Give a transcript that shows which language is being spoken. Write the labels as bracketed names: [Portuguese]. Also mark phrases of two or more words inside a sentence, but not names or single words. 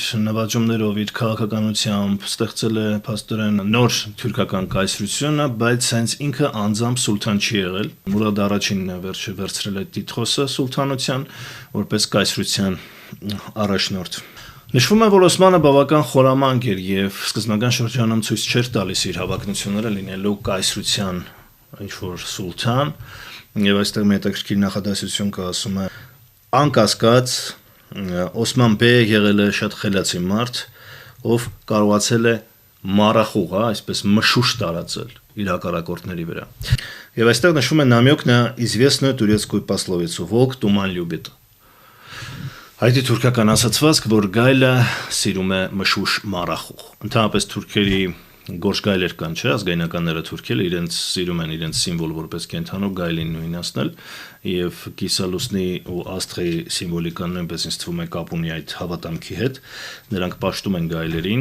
[Armenian] նվաճումներով, իր քաղաքականությամբ ստեղծել է փաստորեն նոր թուրքական կայսրությունը, բայց հենց ինքը անձամբ սուլթան չի եղել։ Մուրադ առաջինն է վերցրել այդ տիտղոսը սուլթանության, որպես կայսրության առաջնորդ։ Նշվում է, որ Օսմանը բավական խորամանկ էր եւ սկզբնական շրջանում ցույց չէր տալիս իր հավակնությունները լինելու կայսրության ինչ-որ սուլթան, եւ այստեղ մի հետաքրքիր նախադասություն կա, ասում է. անկասկած Օսման բեյը եղել է շատ խելացի մարդ, ով կարողացել է մարախուղ, այսպես մշուշ տարածել իր հակառակորդների վրա։ Եվ այստեղ նշվում է [Russian] намёк на известную турецкую пословицу «Волк туман любит». [Armenian] Հայդի թուրքական ասացվածք, որ գայլը սիրում է մշուշ մարախուղ։ Ընդհանրապես թուրքերի Գորշ գայլեր կան, չէ, ազգայնականները թուրքերը իրենց սիրում են իրենց սիմվոլ որպես կենթանու գայլին նույնացնել եւ կիսալուսնի ու աստղի սիմվոլիկան նույնպես ինձ թվում է կապ ունի այդ հավատամքի հետ։ Նրանք պաշտում են գայլերին,